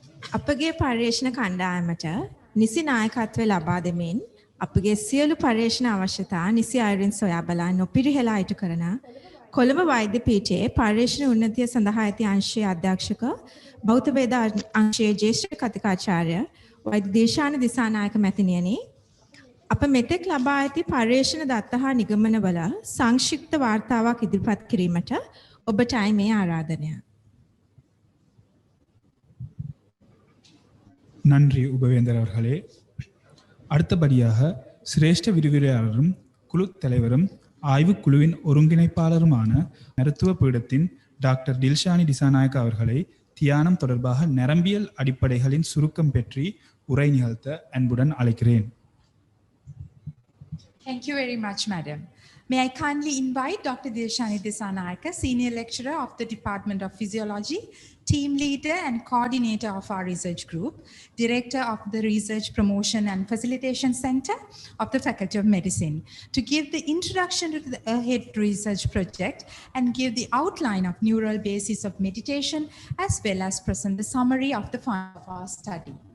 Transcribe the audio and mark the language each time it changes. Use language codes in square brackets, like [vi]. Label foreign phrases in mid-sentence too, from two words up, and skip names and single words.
[si] අපගේ පර්යේෂණ කණ්ඩායමට නිසි නායකත්වය ලබා දෙමින් අපගේ සියලු පර්යේෂණ අවශ්‍යතා නිසි අයුරින් සොයා බලා නොපිරිහෙලා ඉටු කරන කොළඹ වෛද්‍ය පීඨයේ පර්යේෂණ උන්නතිය සඳහා ඇති අංශයේ අධ්‍යක්ෂක භෞත වේද අංශයේ ජ්‍යෙෂ්ඨ කතිකාචාර්ය වෛද්‍ය දේශාන දිසානායක මැතිණියනි, අප මෙතෙක් ලබා ඇති පර්යේෂණ දත්ත හා නිගමනවල සංක්ෂිප්ත වාර්තාවක් ඉදිරිපත් කිරීමට ඔබටයි මේ ආරාධනය. [ta] நன்றி உபவேந்தர் அவர்களே. அடுத்தபடியாக சிரேஷ்ட விரிவுரையாளரும் குழு தலைவரும் ஆய்வுக்குழுவின் ஒருங்கிணைப்பாளருமான மருத்துவ பீடத்தின் டாக்டர் டில்ஷானி திசாநாயக்க அவர்களை தியானம் தொடர்பாக நரம்பியல் அடிப்படைகளின் சுருக்கம் பற்றி உரை நிகழ்த்த அன்புடன் அழைக்கிறேன். [en] Thank you very much, Madam. May I kindly invite Dr. Dilshani Disanayaka, Senior Lecturer of the Department of Physiology, Team Leader and Coordinator of our research group, Director of the Research Promotion and Facilitation Center of the Faculty of Medicine, to give the introduction to the AHEAD research project and give the outline of neural basis of meditation, as well as present the summary of the findings of our study.